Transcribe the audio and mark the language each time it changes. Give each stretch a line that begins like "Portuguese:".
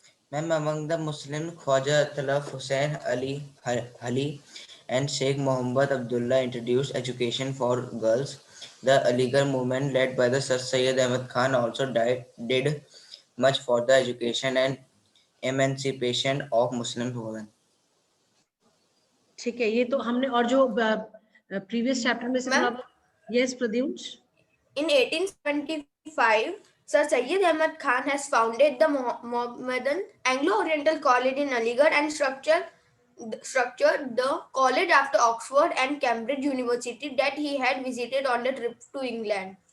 English: Ma'am, among the Muslims, Khwaja Talaf Hussain Ali and Sheikh Muhammad Abdullah introduced education for girls. The Aligarh movement, led by the Sir Syed Ahmad Khan, also did much for the education and emancipation of Muslim women.
Hindi: ठीक है, ये तो हमने, और जो previous chapter में से थोड़ा
English: Yes, Pradyumsh. In 1875, Sir Syed Ahmad Khan has founded the Mohammedan Anglo-Oriental College in Aligarh and structured the college after Oxford and Cambridge University that he had visited on the trip to England.